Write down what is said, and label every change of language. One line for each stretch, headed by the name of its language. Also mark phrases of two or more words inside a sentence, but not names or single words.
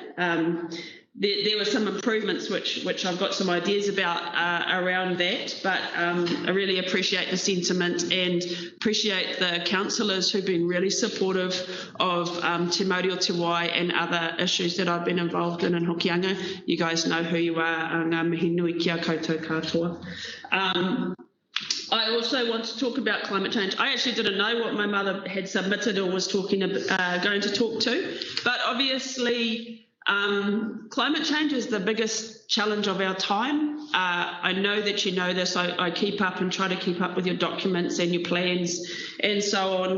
English: There were some improvements which I've got some ideas about around that, but I really appreciate the sentiment and appreciate the councillors who've been really supportive of Te Mauri o Te Wai and other issues that I've been involved in Hokianga. You guys know who you are,
Māori: ngā mihi nui kia koutou katoa.
English: I also want to talk about climate change. I actually didn't know what my mother had submitted or was going to talk to, but obviously climate change is the biggest challenge of our time. I know that you know this. I keep up and try to keep up with your documents and your plans and so on.